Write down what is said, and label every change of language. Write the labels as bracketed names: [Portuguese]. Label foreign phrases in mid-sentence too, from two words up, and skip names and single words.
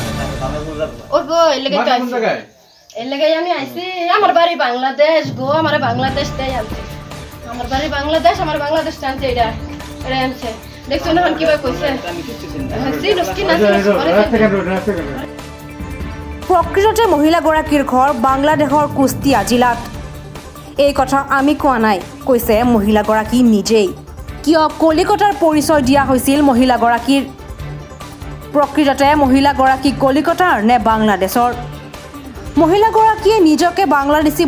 [Bangla] আমি আইছি আমার বাড়ি বাংলাদেশ গো আমার বাংলাদেশ তাই আনছে আমার বাড়ি বাংলাদেশ আমার বাংলাদেশ টানছে এটা আনছে দেখছো না কিভাবে কইছে [Assamese] প্ৰকৃততে মহিলাগৰাকীৰ ঘৰ বাংলাদেশৰ কুষ্টিয়া জিলাত এই কথা আমি কোৱা নাই কৈছে মহিলাগৰাকী নিজেই কিয় কলিকতাৰ পৰিচয় দিয়া হৈছিল মহিলাগৰাকীৰ প্ৰকৃততে মহিলাগৰাকী কলিকতাৰ নে বাংলাদেশৰ মহিলাগৰাকীয়ে নিজকে বাংলাদেশী